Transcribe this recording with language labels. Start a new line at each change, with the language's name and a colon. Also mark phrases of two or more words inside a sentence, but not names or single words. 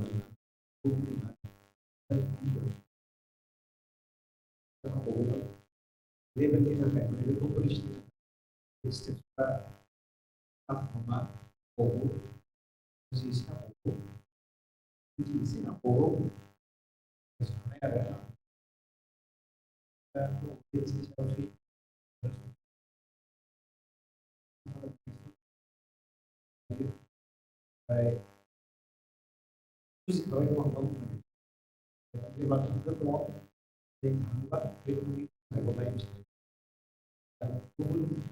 Bodo: लेभेलनि थाखाय माने बे कम्पिटिसननि स्टेप्सफ्रा आखमा बहु जिसा बहु जिसे बहु साननाय आरो दा बुजिखाबाय दं आं जेब्ला थांगोन दङ जों थाङोबा बे नायखौ नायनोसै गुबुन